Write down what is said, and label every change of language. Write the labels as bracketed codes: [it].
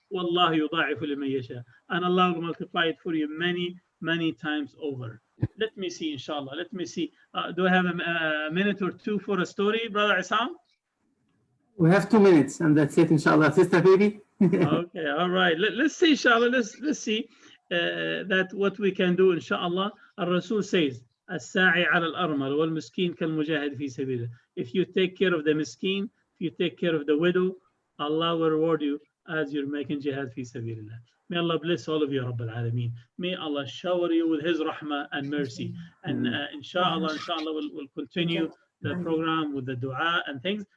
[ar] Wallahu yudha'ifu liman yasha. [en] And Allah will multiply it for you many, many times over. Let me see, inshallah. Let me see. Do I have a minute or two for a story, Brother Isam? We have 2 minutes, and that's it, inshallah. Sister Baby. Okay, all right. Let's see, inshallah. Let's see that what we can do, inshallah. Al-Rasul says, [ar] الساعي على الأرمل والمسكين كالمجاهد في سبيله. [en] If you take care of the miskin, if you take care of the widow, Allah will reward you as you're making jihad fi sabilillah. May Allah bless all of you, Rabbil Alameen. May Allah shower you with His rahmah and mercy. And inshallah, we'll continue the program with the dua and things.